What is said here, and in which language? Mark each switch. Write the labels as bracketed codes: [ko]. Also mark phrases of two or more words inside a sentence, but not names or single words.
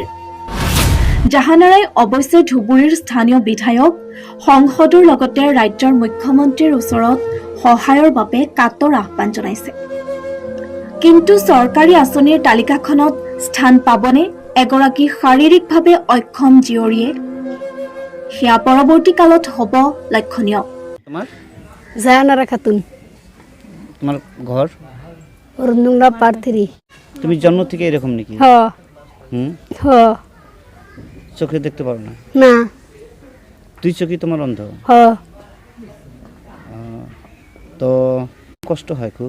[as] জাহানাৰাই অৱশ্যে ধুবুৰীৰ স্থানীয় বিধায়ক সংসদৰ লগতে ৰাজ্যৰ মুখ্যমন্ত্ৰীৰ ওচৰত সহায়ৰ বাবে কাতৰ আহ্বান জনাইছে। কিন্তু চৰকাৰী আঁচনিৰ তালিকাখনত স্থান পাবনে এগৰাকী শাৰীৰিকভাৱে অক্ষম জীয়ৰীয়ে? সেয়া পৰৱৰ্তী কালত হ'ব লক্ষণীয়। [bn] জাহানারা খাতুন। তোমার ঘর অরুণডুঙ্গা পার্থিরি। তুমি জন্ম থেকে এরকম নাকি? হ হ চোখে দেখতে পারো না? না। দুই চোখই তোমার অন্ধ? হ। তো কষ্ট হয় খুব?